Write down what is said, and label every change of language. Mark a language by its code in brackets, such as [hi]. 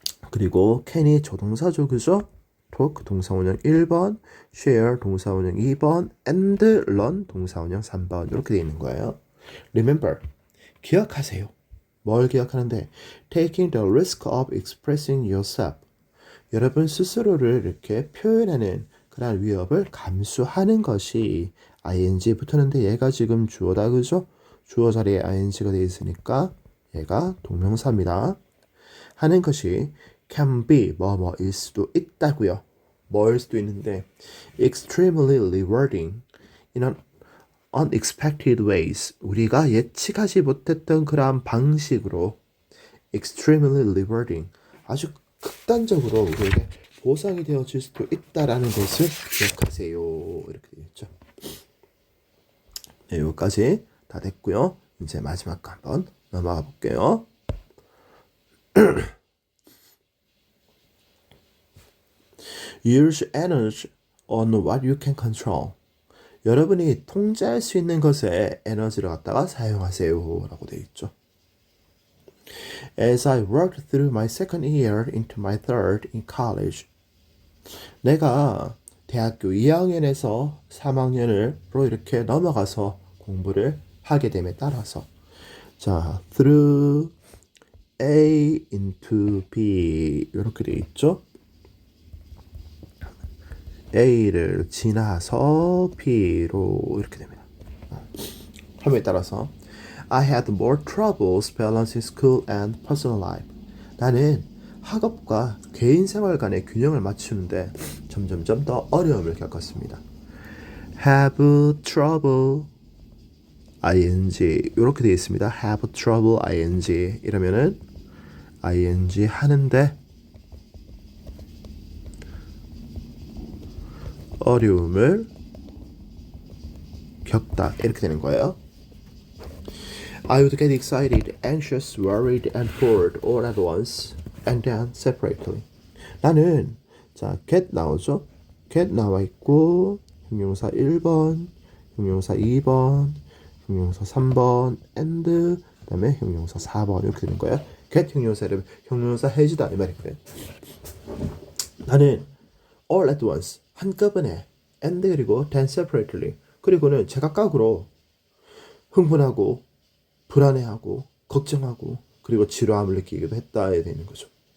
[ko] 그리고 can이 조동사죠, 그죠? talk 동사원형 1번, share 동사원형 2번, and learn 동사원형 3번 이렇게 돼 있는 거예요. [en] Remember, [ko] 기억하세요. 뭘 기억하는데? [en] Taking the risk of expressing yourself. [ko] 여러분 스스로를 이렇게 표현하는 그런 위협을 감수하는 것이 ing 붙었는데 얘가 지금 주어다, 그죠? 주어 자리에 ing가 되어 있으니까 얘가 동명사입니다. 하는 것이 can be 뭐뭐일 수도 있다고요. 뭐일 수도 있는데 [en] extremely rewarding in an unexpected ways. [ko] 우리가 예측하지 못했던 그러한 방식으로 [en] extremely rewarding [ko] 아주 극단적으로 우리에게 보상이 되어질 수도 있다라는 것을 기억하세요. 이렇게 되겠죠. 네, 여기까지 다 됐고요. 이제 마지막 거 한번 넘어가 볼게요. [en] Use energy on what you can control. [ko] 여러분이 통제할 수 있는 것에 에너지를 갖다가 사용하세요 라고 되어 있죠. [en] As I worked through my second year into my third in college. [ko] 내가 대학교 2학년에서 3학년으로 이렇게 넘어가서 공부를 하게 됨에 따라서 자, [en] through A into B [ko] 이렇게 되어 있죠. A를 지나서 B로 이렇게 됩니다. 함에 따라서 [en] I had more troubles balancing school and personal life. [ko] 나는 학업과 개인 생활 간의 균형을 맞추는데 점점점 더 어려움을 겪었습니다. [en] have trouble ing [ko] 이렇게 되어 있습니다. [en] have trouble ing [ko] 이러면은 ing 하는데 어려움을 겪다 이렇게 되는 거예요. [en] I would get excited, anxious, worried, and bored all at once, and then separately. [ko] 나는 자 get 나오죠? get 나와 있고 형용사 1번, 형용사 2번, 형용사 3번, and 그다음에 형용사 4번 이렇게 되는 거예요. get 형용사를 형용사 해주다 이 말이거든. 나는 [en] all at once [ko] 한꺼번에 and 그리고 [en] then separately [ko] 그리고는 제각각으로 흥분하고 불안해하고 걱정하고 그리고 지루함을 느끼기도 했다 해야 되는 거죠.